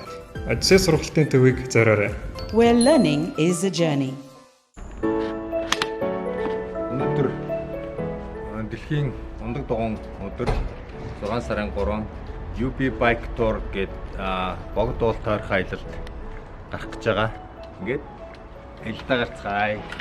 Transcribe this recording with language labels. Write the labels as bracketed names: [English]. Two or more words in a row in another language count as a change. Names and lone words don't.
[Mongolian] Одиссей сургалтын төвийг зориорой. [English] Where learning is a journey. [Mongolian] Өнөөдөр дэлхийн ундаг дугуйн өдөр 6 сарын 3 UB Bike Tour гээд богд уул тойрох аялалд гарах гэж байгаа. Ингээд аялдаа гарцгаая.